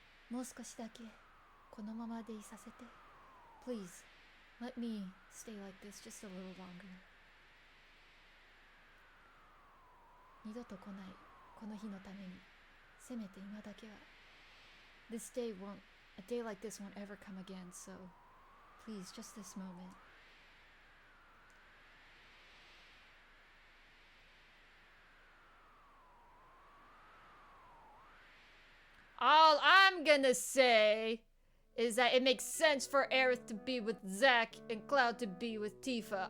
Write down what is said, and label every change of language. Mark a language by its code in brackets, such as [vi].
[ja] もう少しだけこのままでいさせて。 [en] Please, let me stay like this just a little longer. [ja] 二度と来ないこの日のために、せめて今だけは。 [en] A day like this won't ever come again, so please, just this moment. All I'm gonna say is that it makes sense for Aerith to be with Zack and Cloud to be with Tifa.